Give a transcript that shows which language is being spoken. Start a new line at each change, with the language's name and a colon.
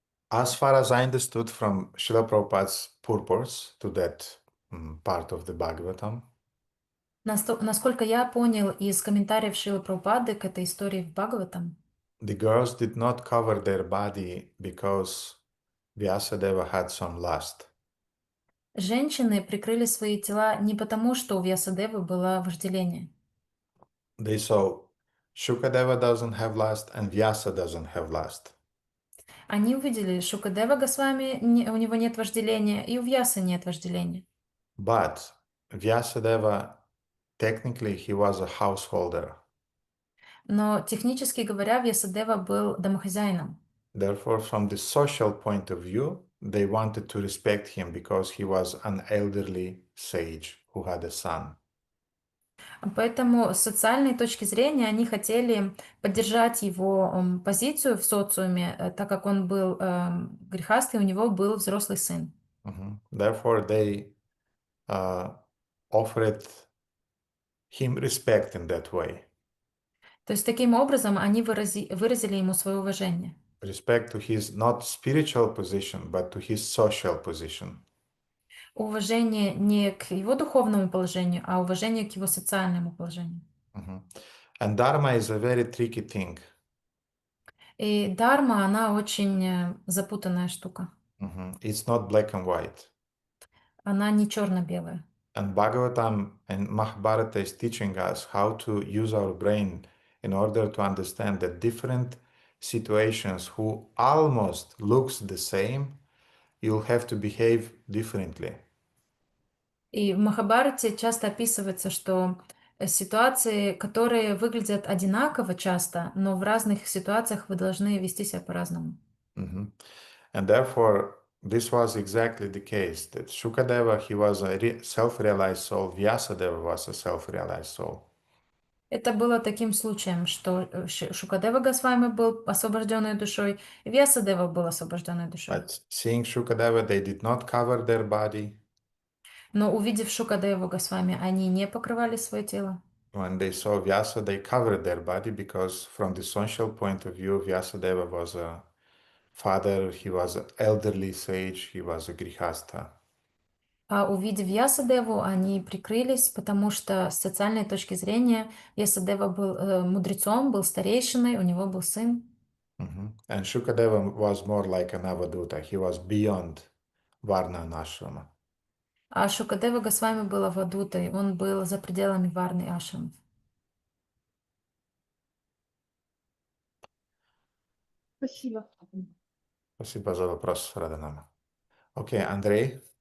English: As far as I understood from Srila Prabhupada's purpose to that part of the Bhagavatam,
Russian: Насколько я понял из комментариев Шрилы Прабхупады к этой истории в Бхагаватам,
English: the girls did not cover their body because Vyasadeva had some lust.
Russian: женщины прикрыли свои тела не потому, что у Вьясадевы было вожделение.
English: They saw Shukadeva doesn't have lust and Vyasa doesn't have lust.
Russian: Они увидели, Шукадева Госвами, у него нет вожделения, и у Вьясы нет вожделения.
English: But Vyasadeva, technically, he was a householder.
Russian: Но технически говоря, Вьясадева был домохозяином.
English: Therefore, from the social point of view, they wanted to respect him because he was an elderly sage who had a son.
Russian: Поэтому с социальной точки зрения они хотели поддержать его позицию в социуме, так как он был грехастый, у него был взрослый сын.
English: Therefore, they offered him respect in that way.
Russian: То есть таким образом они выразили ему свое уважение.
English: Respect to his not spiritual position, but to his social position.
Russian: Уважение не к его духовному положению, а уважение к его социальному положению.
English: And dharma is a very tricky thing.
Russian: И дарма, она очень запутанная штука.
English: It's not black and white.
Russian: Она не черно-белая.
English: And Bhagavatam and Mahabharata is teaching us how to use our brain in order to understand that different situations who almost looks the same, you'll have to behave differently.
Russian: И в Махабхарате часто описывается, что ситуации, которые выглядят одинаково часто, но в разных ситуациях вы должны вести себя по-разному.
English: And therefore, this was exactly the case, that Shukadeva, he was a self-realized soul, Vyasadeva was a self-realized soul.
Russian: Это было таким случаем, что Шукадева Госвами был освобожденной душой, и Вьясадева был освобожденной душой.
English: But seeing Shukadeva, they did not cover their body.
Russian: Но увидев Шукадеву Госвами, они не покрывали свое тело.
English: When they saw Vyasa, they covered their body because from the social point of view, Vyasadeva was a father, he was an elderly sage, he was a grihastha.
Russian: А увидев Вьясадеву, они прикрылись, потому что с социальной точки зрения Вьясадева был мудрецом, был старейшиной, у него был сын.
English: And Shukadeva was more like an avaduta. He was beyond Varna and Ashrama.
Russian: А Шукадева Госвами был авадутой, он был за пределами Варны и Ашрамов. Спасибо. Спасибо за вопрос, Радhanama. Окей, Андрей.